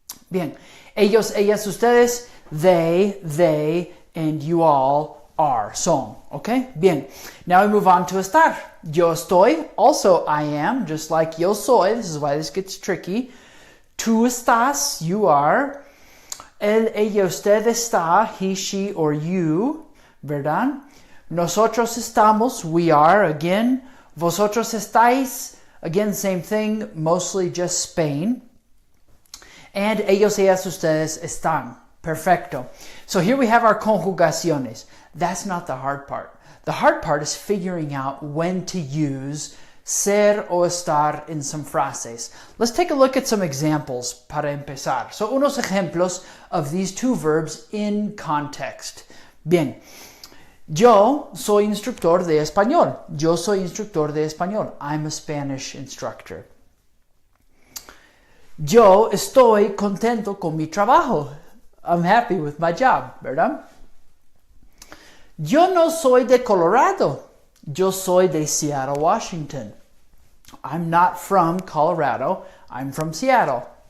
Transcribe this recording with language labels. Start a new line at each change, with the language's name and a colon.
Spanish: Bien. Ellos, ellas, ustedes, they,
English: and you all are,
Spanish: son. Okay? Bien.
English: Now we move on to estar.
Spanish: Yo estoy,
English: also I am, just like
Spanish: yo soy.
English: This is why this gets tricky.
Spanish: Tú estás,
English: you are.
Spanish: Él, ella, usted está,
English: he, she, or you,
Spanish: ¿verdad? Nosotros estamos,
English: we are, again.
Spanish: Vosotros estáis,
English: again, same thing, mostly just Spain.
Spanish: And ellos, ellas, ustedes están.
English: Perfecto. So here we have our conjugaciones. That's not the hard part. The hard part is figuring out when to use ser o estar in some frases. Let's take a look at some examples
Spanish: para empezar.
English: So,
Spanish: unos ejemplos
English: of these two verbs in context. Bien.
Spanish: Yo soy instructor de español. Yo soy instructor de español.
English: I'm a Spanish instructor.
Spanish: Yo estoy contento con mi trabajo.
English: I'm happy with my job,
Spanish: ¿verdad? Yo no soy de Colorado. Yo soy de Seattle, Washington.
English: I'm not from Colorado. I'm from Seattle.